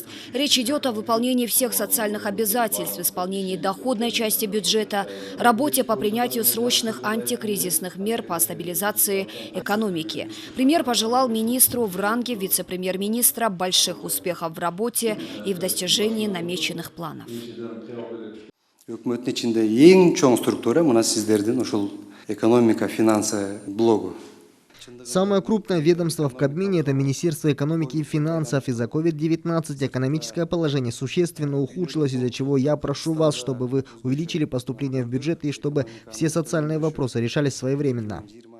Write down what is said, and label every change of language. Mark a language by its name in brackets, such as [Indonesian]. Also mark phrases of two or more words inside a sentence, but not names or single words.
[Russian] Речь идет о выполнении всех социальных обязательств, исполнении доходной части бюджета, работе по принятию срочных антикризисных мер по стабилизации экономики. Премьер пожелал министру в ранге вице-премьер-министра больших успехов в работе и в достижении намеченных планов. [Kyrgyz] Өкмөттүн ичинде эң чоң структура мына сиздердин ушул экономика, финансы блогу. [Russian] Самое крупное ведомство в Кабмине – это Министерство экономики и финансов. Из-за COVID-19 экономическое положение существенно ухудшилось, из-за чего я прошу вас, чтобы вы увеличили поступление в бюджет и чтобы все социальные вопросы решались своевременно.